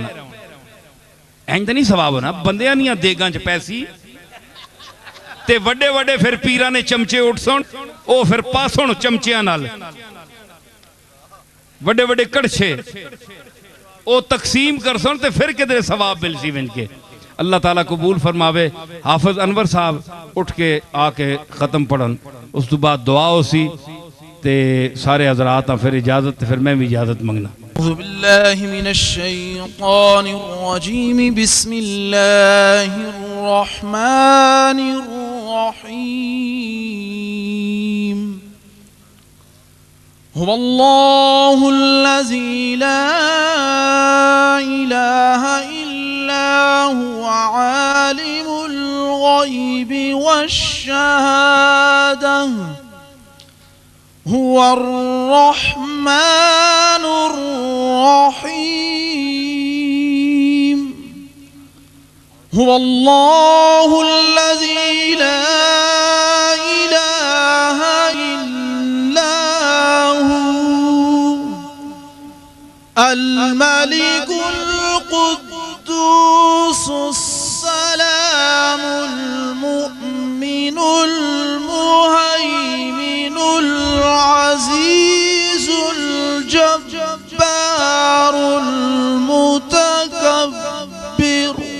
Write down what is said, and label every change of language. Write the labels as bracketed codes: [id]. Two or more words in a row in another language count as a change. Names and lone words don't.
[pa] انج تو نہیں ثواب ہونا، بندیاں نہیں دیگا چ پیسی تے وڈے وڈے فیر پیراں نے چمچے اٹھ سن، او فیر پاس ہن چمچیاں نال وڈے وڈے کڑچھے او تقسیم کر سن تے فیر کدھرے ثواب مل سی وِن کے. اللہ تعالیٰ قبول فرماوے۔ حافظ انور صاحب اٹھ کے آکے ختم پڑھن، اس تو بعد دعا ہو سی تے سارے حضرات فیر اجازت، فیر میں وی اجازت منگنا. [ar] بسم الله من الشيطان الرجيم، بسم الله الرحمن الرحيم. هو الله الذي لا إله إلا هو عالم الغيب والشهادة هو الرحمن الرحيم. هو الله الذي لا إله إلا هو الملك القدوس السلام المؤمن المهيمن العزيز الجبار المتكبر.